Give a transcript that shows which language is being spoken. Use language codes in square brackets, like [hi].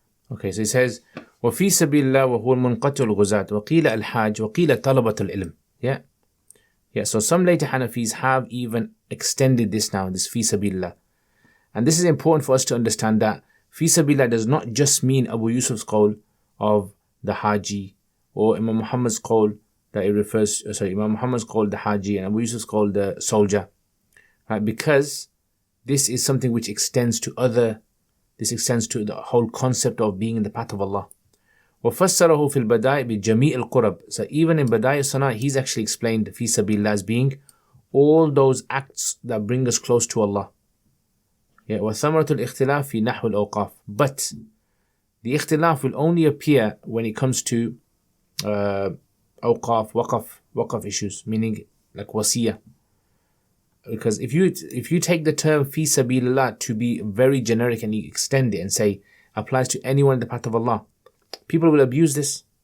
[en] Okay, so it says [ar] وفي سبيل الله وهو المنقطع الغزاة وقيل الحاج وقيل طلبة العلم. [en] Yeah, so some later Hanafis have even extended this now, this fi sabilillah. And this is important for us to understand that fi sabilillah does not just mean Abu Yusuf's qawl of the Haji, or Imam Muhammad's qawl that it refers, Imam Muhammad's qawl the Haji and Abu Yusuf's qawl the soldier. Right? Because this is something which extends to the whole concept of being in the path of Allah. [ar] وَفَسَّرَهُ فِي الْبَدَائِ بِجَمِيعِ الْقُرَبِ. [en] So even in Badai Sana, he's actually explained fi sabilillah as being all those acts that bring us close to Allah. [ar] Yeah, وَثَمَرَةُ الْإِخْتِلَافِ فِي نَحْوِ الْأَوْقَافِ. [en] But the ikhtilaf will only appear when it comes to awqaf, waqaf issues, meaning like wasiyah. Because if you take the term fi sabilillah to be very generic and you extend it and say applies to anyone in the path of Allah, people will abuse this.